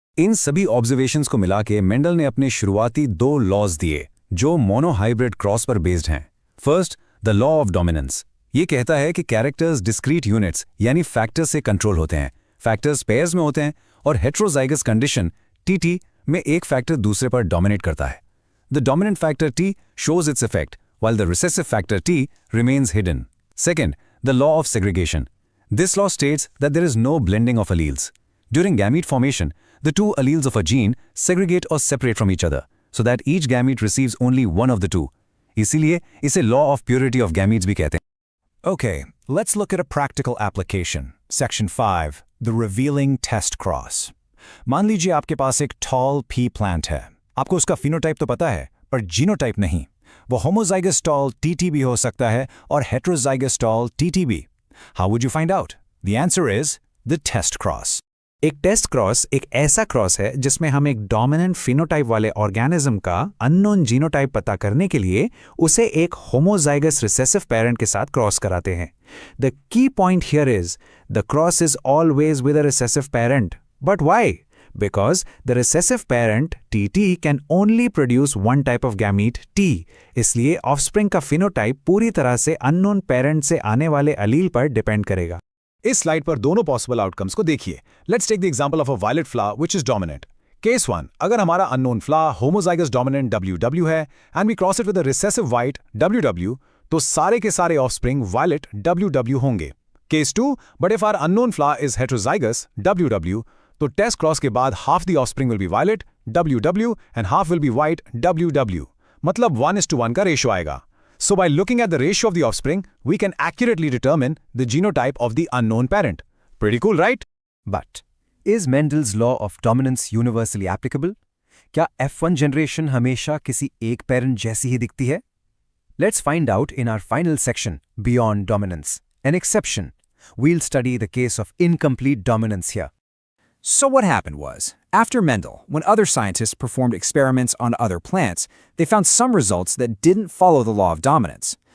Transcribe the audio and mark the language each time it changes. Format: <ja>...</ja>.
<hi>इन सभी ऑब्जर्वेशंस को मिला के मेंडल ने अपने शुरुआती 2 लॉज दिए जो मोनोहाइब्रिड क्रॉस पर बेस्ड हैं।</hi> <en>First, the law of dominance.</en> <hi>ये कहता है कि कैरेक्टर्स डिस्क्रीट यूनिट्स यानी फैक्टर्स से कंट्रोल होते हैं। फैक्टर्स पेयर्स में होते हैं और हेट्रोजाइगस कंडीशन TT में एक फैक्टर दूसरे पर डोमिनेट करता है।</hi> <en>The dominant factor T shows its effect while the recessive factor T remains hidden. Second, the law of segregation. This law states that there is no blending of alleles. During gamete formation, the two alleles of a gene segregate or separate from each other, so that each gamete receives only one of the two.</en> <hi>इसीलिए इसे law of purity of gametes भी कहते हैं.</hi> <en>Okay, let's look at a practical application. Section 5, the revealing test cross.</en> <hi>मान लीजिए आपके पास एक tall pea plant है. आपको उसका phenotype तो पता है, पर genotype नहीं. वो homozygous tall TT भी हो सकता है और heterozygous tall TT भी.</hi> <en>How would you find out? The answer is the test cross.</en> <hi>एक टेस्ट क्रॉस एक ऐसा क्रॉस है जिसमें हम एक डोमिनेंट फिनोटाइप वाले ऑर्गेनिज्म का अननोन जीनोटाइप पता करने के लिए उसे एक होमोजाइगस रिसेसिव पेरेंट के साथ क्रॉस कराते हैं.</hi> <en>The key point here is the cross is always with a recessive parent. But why? Because the recessive parent TT can only produce one type of gamete T.</en> <hi>इसलिए offspring का phenotype पूरी तरह से unknown parent से आने वाले अलील पर depend करेगा. इस स्लाइड पर दोनों पॉसिबल आउटकम्स को देखिए.</hi> <en>Let's take the example of a violet flower which is dominant.</en> <hi>Case 1, अगर हमारा unknown flower homozygous dominant WW है</hi> <en>and we cross it with a recessive white WW,</en> <hi>तो सारे के सारे ऑफस्प्रिंग वायलेट WW होंगे.</hi> <en>case 2, but if our unknown flower is heterozygous WW,</en> <hi>तो test cross के बाद</hi> <en>Half the offspring will be violet WW and half will be white WW.</en> <hi>मतलब 1:1 का रेशियो आएगा.</hi> <en>So by looking at the ratio of the offspring, we can accurately determine the genotype of the unknown parent. Pretty cool, right? But is Mendel's law of dominance universally applicable?</en> <hi>क्या F1 generation हमेशा किसी एक parent जैसी ही दिखती है?</hi> <en>Let's find out in our final section, Beyond Dominance. An exception. We'll study the case of incomplete dominance here. So what happened was, after Mendel, when other scientists performed experiments on other plants, they found some results that didn't follow the law of dominance.</en>